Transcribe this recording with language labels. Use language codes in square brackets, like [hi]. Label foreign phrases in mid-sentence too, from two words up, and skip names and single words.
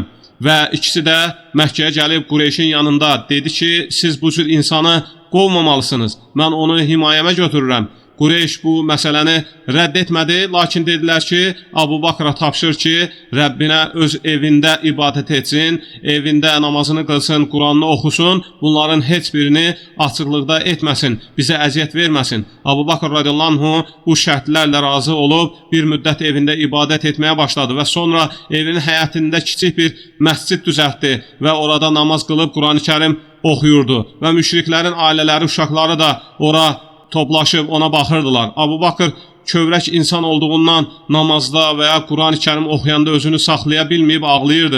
[az] Və ikisi də Məkkəyə gəlib Qureyşin yanında dedi ki, siz bu cür insanı qovmamalısınız, mən onu himayəmə götürürəm. Qureyş bu məsələni rədd etmədi, lakin dedilər ki, Abu Bakra tapşır ki, Rəbbinə öz evində ibadət etsin, evində namazını qılsın, Quranını oxusun, bunların heç birini açıqlıqda etməsin, bizə əziyyət verməsin. Abu Bakr [ar] رضي الله عنه [az] bu şərtlərlə razı olub, bir müddət evində ibadət etməyə başladı və sonra evinin həyətində kiçik bir məscid düzəltdi və orada namaz qılıb Quran-ı Kərim oxuyurdu və müşriklərin ailələri, uşaqları da ora toplaşıb ona baxırdılar. Abu Bakr kövrək insan olduğundan namazda və ya Quran-ı Kərim oxuyanda özünü saxlaya bilməyib ağlayırdı.